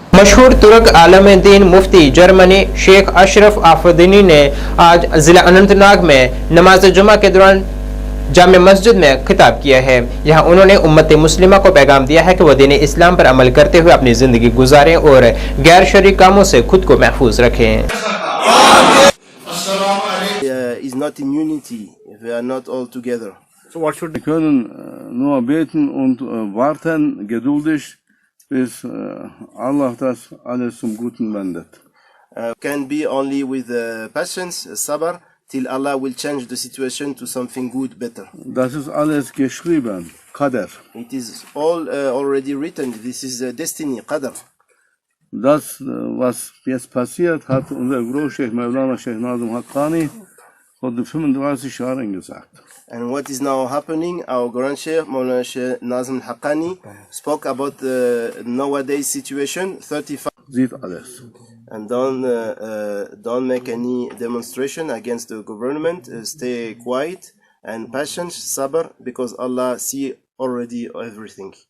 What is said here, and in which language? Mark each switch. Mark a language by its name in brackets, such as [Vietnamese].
[Hindi] मशहूर तुर्क आलम दीन मुफ्ती जर्मनी शेख अशरफ आफदीनी ने आज जिला अनंतनाग में नमाज जुमा के दौरान जामे मस्जिद में खिताब किया है। यहाँ उन्होंने उम्मत मुस्लिमा को पैगाम दिया है कि वह दीन इस्लाम पर अमल करते हुए अपनी जिंदगी गुजारें और गैर शरई कामों से खुद को महफूज रखें। [English] Is not immunity if we are not all together. So what should we [German] können nur beten und warten geduldig, bis Allah das alles zum Guten wendet. [English] Can be only with patience, sabr, till Allah will change the situation to something good, better. [German] Das ist alles geschrieben, Qadar. [English] It is all already written. This is destiny, Qadar. [German] Das, was jetzt passiert, hat unser Großscheich Maulana Sheikh Nazim Haqqani vor 35 Jahren gesagt. [English] And what is now happening, our Grand Sheikh Maulana Sheikh Nazim Haqqani spoke about the nowadays situation 35. [German] Sieht alles. [English] And don't make any demonstration against the government. Stay quiet and patient, sabr, because Allah see already everything.